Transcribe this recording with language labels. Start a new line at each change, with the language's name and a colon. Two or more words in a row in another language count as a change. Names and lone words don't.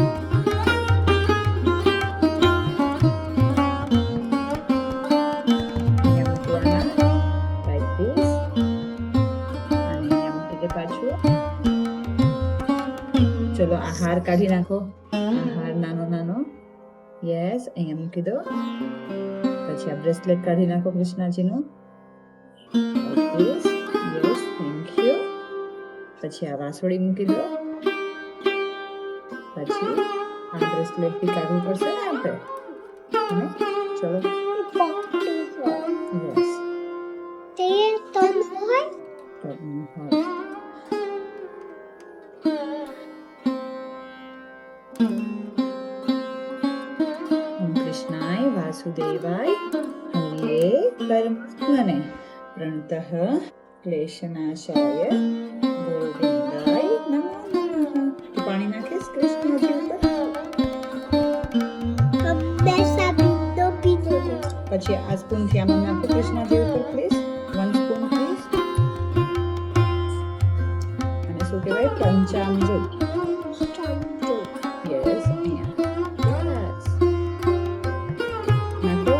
Gujarati: અહીંયા મૂકવાના
English: like this,
Gujarati: અને અહીંયા મૂકી દે પાછું. ચલો આ હાર કાઢી નાખો. આ હાર નાનો નાનો, યસ, અહીંયા મૂકી દો. પછી આ બ્રેસલેટ કાઢી નાખો કૃષ્ણજીનું.
English: Yes, thank you.
Gujarati: પછી આ વાસળી મૂકી દો. પછી આ બ્રેસલેટ બી કાઢવું પડશે ને આપણે.
Sanskrit: ચલો ઓમ કૃષ્ણાય વાસુદેવાય હરિયે પરમાત્મને પ્रणतः क्लेशनाशाय गोविंदाय नमो नमः.
Gujarati: પાણી નાખીશ કૃષ્ણજી ઉપર. પછી આ સ્પૂન થી આમાં નાખો કૃષ્ણજી ઉપર પ્લીઝ. 1
English: spoon please.
Gujarati: અને શું કહેવાય, પંચામૃત. યસ, અહીંયા યસ નાખો.